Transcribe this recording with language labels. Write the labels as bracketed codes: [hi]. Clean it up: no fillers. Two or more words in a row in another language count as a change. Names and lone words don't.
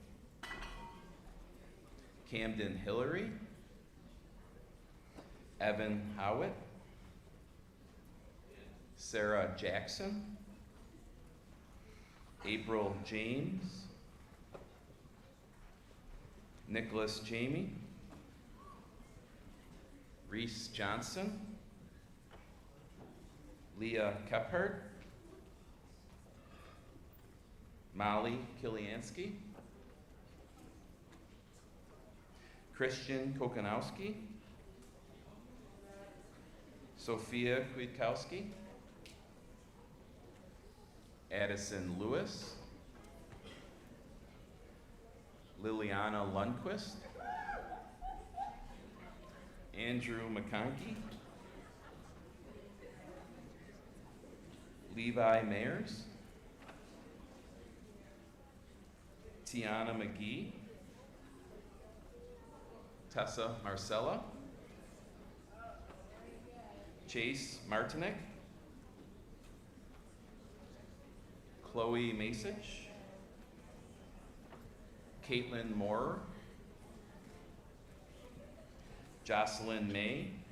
[en] Camden Hillary, Evan Howitt, Sarah Jackson, April James, Nicholas Jamie, Reese Johnson, Leah Kephart, Molly Kiliansky, Christian Kokanowski, Sophia Kwiatkowski, Addison Lewis, Liliana Lundquist, Andrew McConkey, Levi Mayers, Tiana McGee, Tessa Marcella, Chase Martinek, Chloe Masich, Caitlin Moore, Jocelyn May,